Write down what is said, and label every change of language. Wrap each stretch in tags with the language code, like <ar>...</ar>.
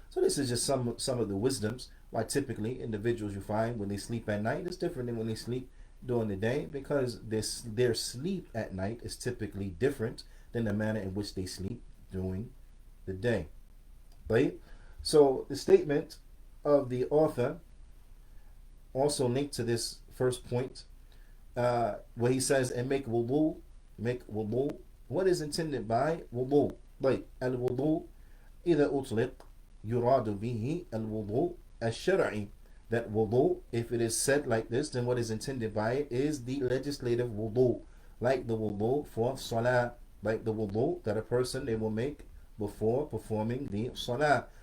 <en>So this is just some of the wisdoms why typically individuals you find when they sleep at night is different than when they sleep during the day, because their sleep at night is typically different than the manner in which they sleep during the day. Right? So the statement of the author also linked to this first point, where he says, and make wudu. What is intended by wudu?</en> <ar>Like al-wudu إذا أطلق يراد به الوضوء الشرعي.</ar> <en>That wudu, if it is said like this, then what is intended by it is the legislative wudu, like the wudu for salah, like the wudu that a person they will make before performing the salah.</en>